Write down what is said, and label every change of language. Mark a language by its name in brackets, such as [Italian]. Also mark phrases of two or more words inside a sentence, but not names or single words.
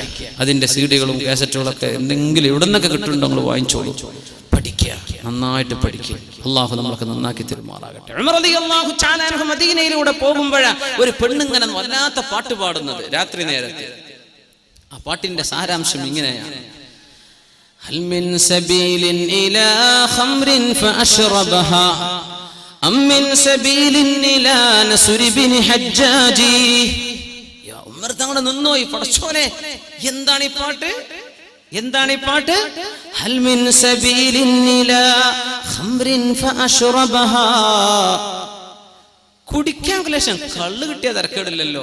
[Malayalam] അതിന്റെ സീഡികളും കാസറ്റുകളൊക്കെ എന്തെങ്കിലും എവിടെ നിന്നൊക്കെ കിട്ടുന്നുണ്ടോ നിങ്ങൾ വാങ്ങിച്ചോളൂ, പഠിക്കുക, നന്നായിട്ട് പഠിക്കുക. അള്ളാഹു നമ്മളൊക്കെ നന്നാക്കി തിരുമാറാകട്ടെ. ഉമർ [Arabic] رضي الله تعالى عنه [Malayalam] മദീനയിലൂടെ പോകുമ്പോഴാ ഒരു പെണ്ണുങ്ങനെ വല്ലാത്ത പാട്ട് പാടുന്നത് രാത്രി നേരത്തെ. ആ പാട്ടിന്റെ സാരാംശം ഇങ്ങനെയാണ്: [Arabic] هل من سبيل إلى خمر فأشربها أم من سبيل إلى نسر بن حجاج. [Malayalam] യാ ഉമർ തങ്ങളെ നിന്നോയി പടച്ചോനെ, എന്താണ് ഈ പാട്ട്? [Arabic] هل من سبيل إلى خمر فأشربها. [Malayalam] കുടിക്കാൻ ക്ലേശം, കള്ള് കിട്ടിയ തരക്കേടില്ലല്ലോ.